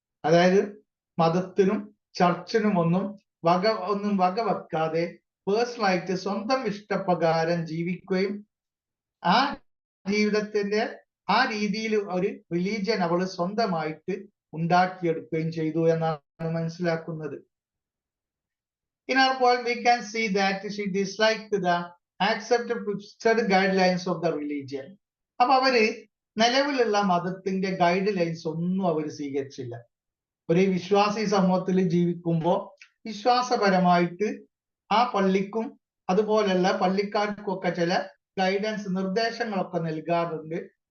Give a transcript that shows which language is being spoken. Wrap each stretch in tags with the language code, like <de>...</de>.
<ml>അതായത് മതത്തിനും ചർച്ചിനും ഒന്നും വകവെക്കാതെ പേഴ്സണലായിട്ട് സ്വന്തം ഇഷ്ടപ്രകാരം ജീവിക്കുകയും ആ ജീവിതത്തിന്റെ ആ രീതിയിൽ ഒരു റിലീജിയൻ അവൾ സ്വന്തമായിട്ട് ഉണ്ടാക്കിയെടുക്കുകയും ചെയ്തു എന്നാണ് മനസ്സിലാക്കുന്നത്.</ml> <en>In our poem, we can see that she disliked the accepted fixed guidelines of the religion.</en> <ml>അപ്പൊ അവര് നിലവിലുള്ള മതത്തിന്റെ ഗൈഡ് ലൈൻസ് ഒന്നും അവർ സ്വീകരിച്ചില്ല. ഒരു വിശ്വാസി സമൂഹത്തിൽ ജീവിക്കുമ്പോൾ വിശ്വാസപരമായിട്ട് ആ പള്ളിക്കും അതുപോലെയുള്ള പള്ളിക്കാർക്കൊക്കെ ചില ഗൈഡൻസ് നിർദ്ദേശങ്ങളൊക്കെ നൽകാറുണ്ട്.</ml>